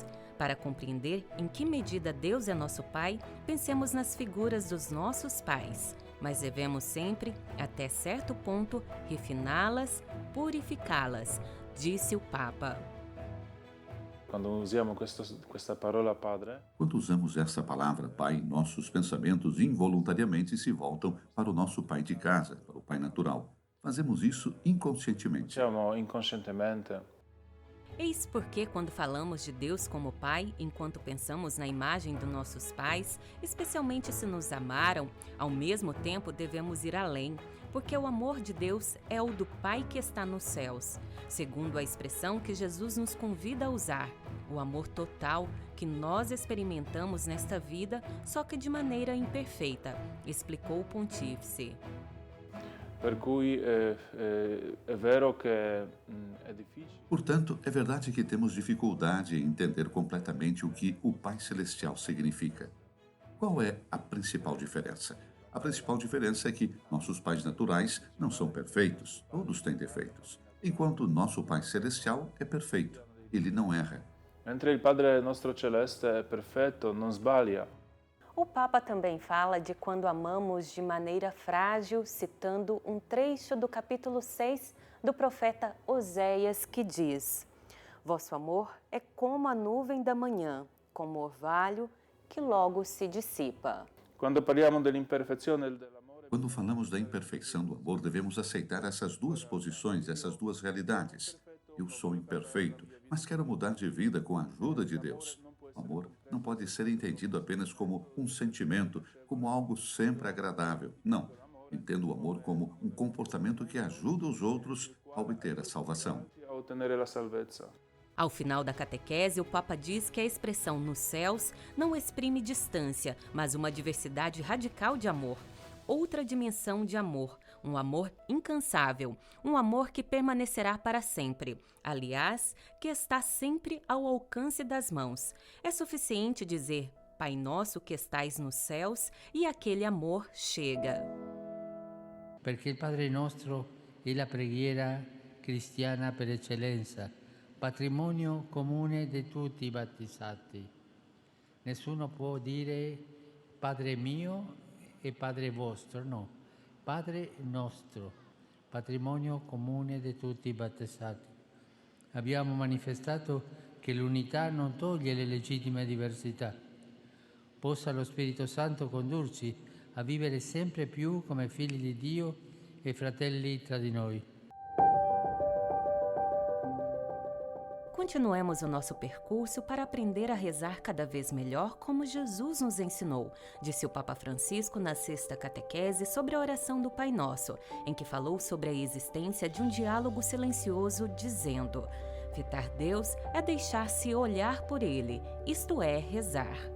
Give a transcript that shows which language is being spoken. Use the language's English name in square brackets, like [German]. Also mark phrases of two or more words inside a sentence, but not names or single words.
[Portuguese] Para compreender em que medida Deus é nosso Pai, pensemos nas figuras dos nossos pais, mas devemos sempre, até certo ponto, refiná-las, purificá-las, disse o Papa. Quando usamos [Italian] questa parola Padre, [Portuguese] Quando usamos essa palavra Pai, nossos pensamentos involuntariamente se voltam para o nosso pai de casa, para o pai natural. Fazemos isso inconscientemente. [Italian] diciamo inconscientemente. [Portuguese] Eis porque, quando falamos de Deus como Pai, enquanto pensamos na imagem dos nossos pais, especialmente se nos amaram, ao mesmo tempo devemos ir além, porque o amor de Deus é o do Pai que está nos céus, segundo a expressão que Jesus nos convida a usar, o amor total que nós experimentamos nesta vida, só que de maneira imperfeita, explicou o Pontífice. [Italian] Per cui è vero che è difficile. [Portuguese] Portanto, é verdade que temos dificuldade em entender completamente o que o Pai Celestial significa. Qual é a principal diferença? A principal diferença é que nossos pais naturais não são perfeitos, todos têm defeitos, enquanto nosso Pai Celestial é perfeito, ele não erra. [Italian] Mentre il Padre nostro celeste è perfetto, non sbaglia. [Portuguese] O Papa também fala de quando amamos de maneira frágil, citando um trecho do capítulo 6 do profeta Oséias, que diz: Vosso amor é como a nuvem da manhã, como orvalho que logo se dissipa. [Italian] Quando parliamo dell'imperfezione e dell'amore, [Portuguese] Quando falamos da imperfeição do amor, devemos aceitar essas duas posições, essas duas realidades. Eu sou imperfeito, mas quero mudar de vida com a ajuda de Deus. O amor não pode ser entendido apenas como um sentimento, como algo sempre agradável. Não. Entendo o amor como um comportamento que ajuda os outros a obter a salvação. [Italian] a ottenere la salvezza. [Portuguese] Ao final da catequese, o Papa diz que a expressão nos céus não exprime distância, mas uma diversidade radical de amor. Outra dimensão de amor, um amor incansável, um amor que permanecerá para sempre. Aliás, que está sempre ao alcance das mãos. É suficiente dizer, Pai nosso que estais nos céus, e aquele amor chega. [Italian] Perché il Padre nostro è la preghiera cristiana per eccellenza, patrimonio comune di tutti i battezzati. Nessuno può dire Padre mio e Padre vostro, no. Padre nostro, patrimonio comune di tutti i battezzati. Abbiamo manifestato che l'unità non toglie le legittime diversità. Possa lo Spirito Santo condurci a vivere sempre più come figli di Dio e fratelli tra di noi. [Portuguese] Continuemos o nosso percurso para aprender a rezar cada vez melhor como Jesus nos ensinou, disse o Papa Francisco na sexta catequese sobre a oração do Pai Nosso, em que falou sobre a existência de um diálogo silencioso, dizendo: fitar Deus é deixar-se olhar por Ele, isto é, rezar.